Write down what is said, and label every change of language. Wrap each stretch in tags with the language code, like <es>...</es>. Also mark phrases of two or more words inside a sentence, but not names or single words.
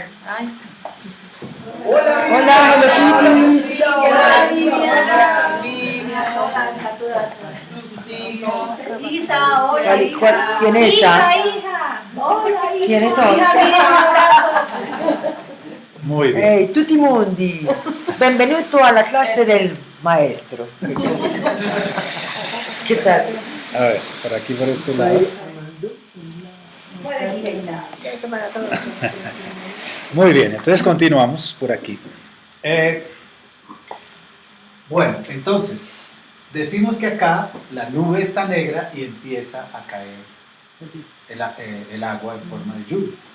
<es>Ay. Hola, loquitos. Isa, hola, Isa. ¿Quién es esa? Hija. Hola, Isa. ¿Quiénes son? Muy bien.</es> <it>Ehi, tutti mondi, benvenuto alla classe del maestro.</it> <es>¿Qué tal? A ver, por aquí, por este lado. Muy bien, entonces continuamos por aquí. Bueno, entonces, decimos que acá la nube está negra y empieza a caer el agua en forma de lluvia.</es>